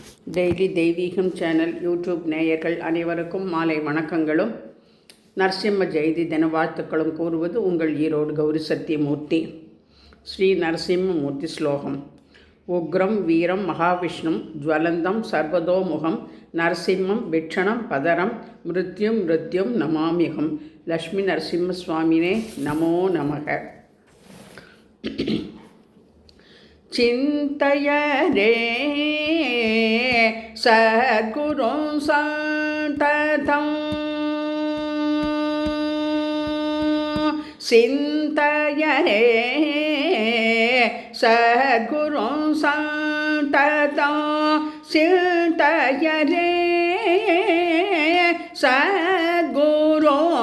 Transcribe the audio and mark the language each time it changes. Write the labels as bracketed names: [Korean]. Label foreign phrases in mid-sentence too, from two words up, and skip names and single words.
[Tamil] டெய்லி தெய்வீகம் சேனல் யூடியூப் நேயர்கள் அனைவருக்கும் மாலை வணக்கங்களும் நரசிம்ம ஜெயந்தி தின வாழ்த்துக்களும் கூறுவது உங்கள் ஈரோடு கௌரி சத்தியமூர்த்தி. ஸ்ரீ நரசிம்மமூர்த்தி ஸ்லோகம். [Sanskrit] उग्रम् वीरम् महाविष्णुम् ज्वलन्तम् सर्वतोमुखम् नृसिंहम् भीषणम् भद्रम् मृत्युम् नमाम्यहम्. लक्ष्मी नृसिंह स्वामिने नमो नमः. चिन्तयरे सद्गुरुं सन्ततं चिन्तयरे सद्गुरुं सन्ततं चिन्तयरे सद्गुरुं